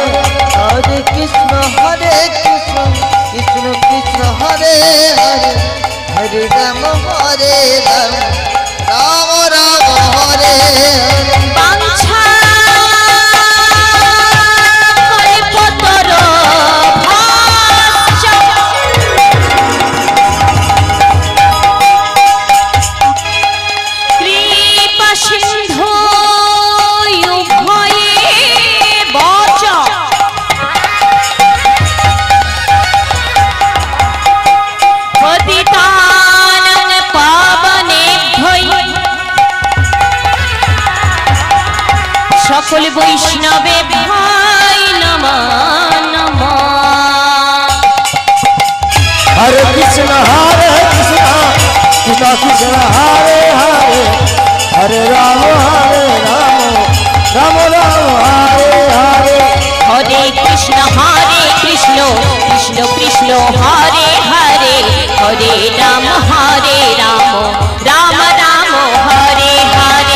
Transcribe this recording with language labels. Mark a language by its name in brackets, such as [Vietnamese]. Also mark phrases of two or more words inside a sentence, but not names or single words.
[Sanskrit] हरे कृष्ण कृष्ण कृष्ण हरे हरे हरे राम राम राम हरे हरे বাঞ্ছা কল্পতর ভাস্য কৃপা সিন্ধু উভয়ে বচ পতিতানাং পাবনেভ্যৈ সকল বৈষ্ণবে ভাই নমঃ নমঃ हरे कृष्ण कृष्ण कृष्ण हरे हरे हरे राम राम राम हरे हरे हरे कृष्ण कृष्ण कृष्ण हरे हरे हरे राम राम राम हरे हरे